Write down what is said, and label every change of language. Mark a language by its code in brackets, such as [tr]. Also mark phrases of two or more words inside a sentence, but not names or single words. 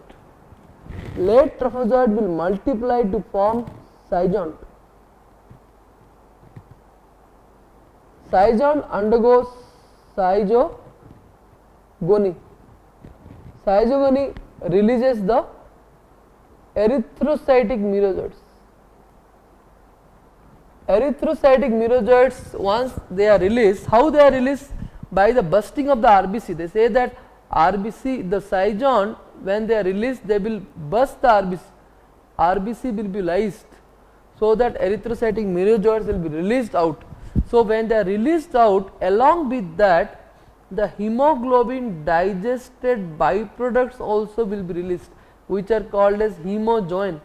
[en] Late trophozoid will multiply to form zygont. Zygont undergoes zygogony. Zygogony releases the erythrocytic merozoites. Erythrocytic merozoites, once they are released, how they are released? By the bursting of the RBC. They say that RBC, the zygont, when they are released, they will burst the RBC. RBC will be lysed, so that erythrocytic merozoites will be released out. So, when they are released out, along with that, the hemoglobin digested byproducts also will be released, which are called as hemojoin.